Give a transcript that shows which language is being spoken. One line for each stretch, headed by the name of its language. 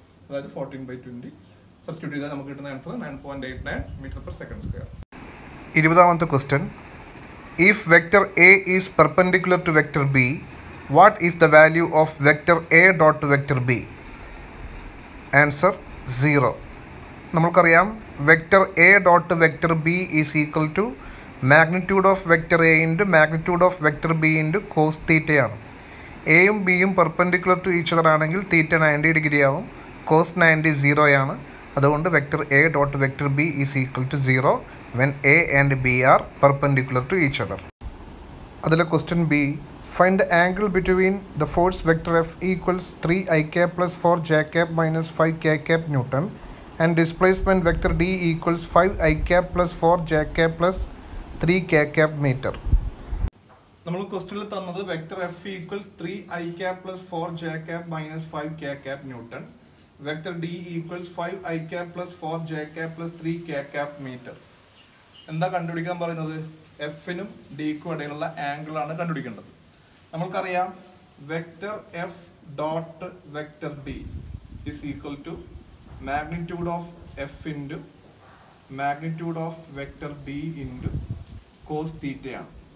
Malayalam: അതായത് 14/20. സബ്സ്റ്റിറ്റ്യൂട്ട് ചെയ്താൽ നമുക്ക് കിട്ടുന്ന answer 9.89 m/s².
English: 20ാമത്തെ question, if vector A is perpendicular to vector B, what is the value of vector A dot to vector B? Answer 0.
Malayalam: നമ്മൾക്കറിയാം
English: vector A dot vector B is equal to magnitude of vector A into magnitude of vector B into cos theta
Malayalam: ആണ്. എയും ബിയും
English: perpendicular to each other
Malayalam: ആണെങ്കിൽ തീറ്റ 90 degree ആവും, cos 90 0 ആണ്. അതുകൊണ്ട്
English: Vector A dot vector B is equal to 0 when A and B are perpendicular to each other.
Malayalam: അതിലെ
English: Question B, find the angle between the force vector F equals 3 i cap plus 4 j cap minus 5 k cap Newton and displacement vector d equals 5 i cap plus 4 j cap plus 3 k cap meter.
Malayalam: നമ്മൾ ക്വസ്റ്റ്യനിൽ തന്നത്
English: Vector F equals 3 i cap plus 4 j cap minus 5 k cap Newton, vector d equals 5 i cap plus 4 j cap plus 3 k cap meter.
Malayalam: എന്താ കണ്ടുപിടിക്കാൻ പറയുന്നത്? എഫിനും ഡിക്കും ഇടയിലുള്ള angle ആണ് കണ്ടുപിടിക്കേണ്ടത്. നമ്മൾക്കറിയാം
English: Vector F dot vector D is equal to magnitude of F into magnitude of vector D into cos തീറ്റയാണ്.